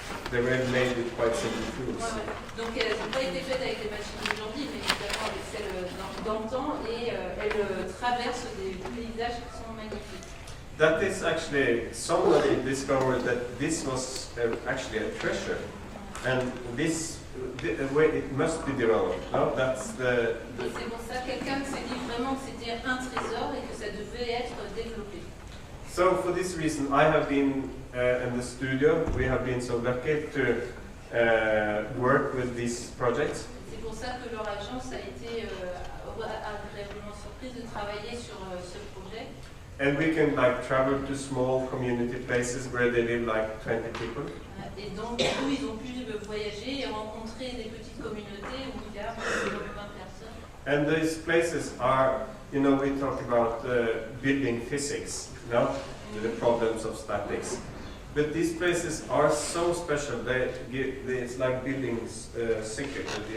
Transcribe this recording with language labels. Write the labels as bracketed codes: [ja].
[en] They were made with quite simple tools. [fr] Donc elles n'ont pas été faites avec les machines d'aujourd'hui, mais évidemment avec celles d'antan, et elles traversent des paysages qui sont magnifiques. [en] That is actually, somebody discovered that this was actually a treasure, and this way it must be developed. No, that's the. [fr] Et c'est pour ça que quelqu'un s'est dit vraiment que c'était un trésor et que ça devait être développé. [en] So for this reason, I have been in the studio. We have been so lucky to work with these projects. [fr] C'est pour ça que leur agence a été agréablement surprise de travailler sur ce projet. [en] And we can like travel to small community places where they live like 20 people. [fr] Et donc, du coup, ils ont pu voyager et rencontrer des petites communautés où il y a 20 personnes. [en] And these places are, you know, we talk about building physics, you know, the problems of statics. But these places are so special. It's like building secret.